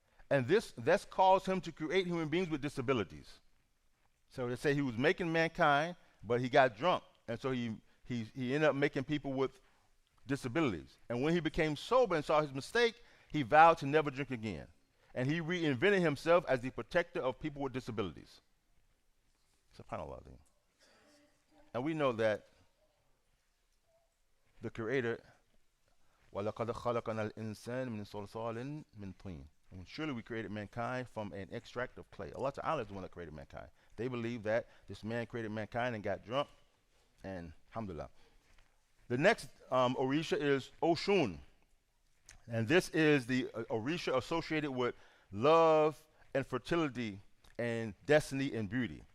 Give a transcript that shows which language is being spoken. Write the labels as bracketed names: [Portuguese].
[English] And that's caused him to create human beings with disabilities. So they say he was making mankind, but he got drunk. And so he ended up making people with disabilities. And when he became sober and saw his mistake, he vowed to never drink again. And he reinvented himself as the protector of people with disabilities. SubhanAllah. And we know that the Creator, [Arabic] وَلَقَدْ خَلَقَنَا الْإِنسَانَ مِنْ صَلْصَالٍ مِنْ طِينٍ. [English] And surely we created mankind from an extract of clay. Allah Ta'ala is the one that created mankind. They believe that this man created mankind and got drunk, and alhamdulillah. The next Orisha is Oshun. And this is the Orisha associated with love and fertility and destiny and beauty.